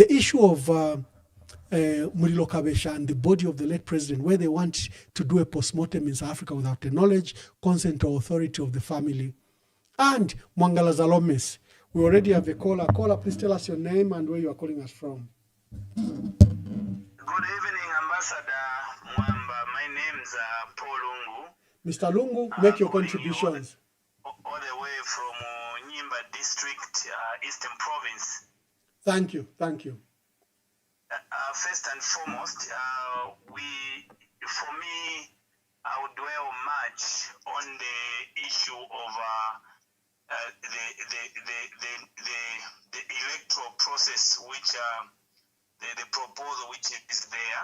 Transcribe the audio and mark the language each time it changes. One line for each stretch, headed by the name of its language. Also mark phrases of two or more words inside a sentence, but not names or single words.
English: The issue of Murilo Kabesha and the body of the late president, where they want to do a post-mortem in South Africa without the knowledge, consent, or authority of the family. And Mwangala Zalomes, we already have a caller. Caller, please tell us your name and where you are calling us from. Good evening, Ambassador Mwamba. My name's Paul Lungu. Mr. Lungu, make your contributions. All the way from Nyimba District, Eastern Province. Thank you, thank you. First and foremost, for me, I would dwell much on the issue of the electoral process, which the proposal which is there.